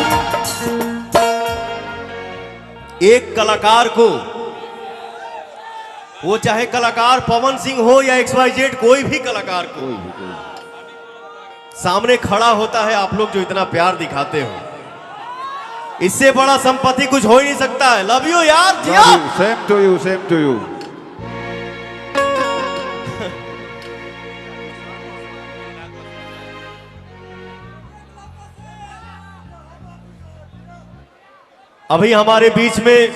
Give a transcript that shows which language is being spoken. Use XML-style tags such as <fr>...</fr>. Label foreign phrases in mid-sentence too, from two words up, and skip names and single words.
<hi>एक कलाकार को, वो चाहे कलाकार पवन सिंह हो या XYZ, कोई भी कलाकार को सामने खड़ा होता है, आप लोग जो इतना प्यार दिखाते हो, इससे बड़ा संपत्ति कुछ हो ही नहीं सकता है।</hi> <en>love you यार, जिया। same to you, same to you.</en> <hi>अभी हमारे बीच में</hi>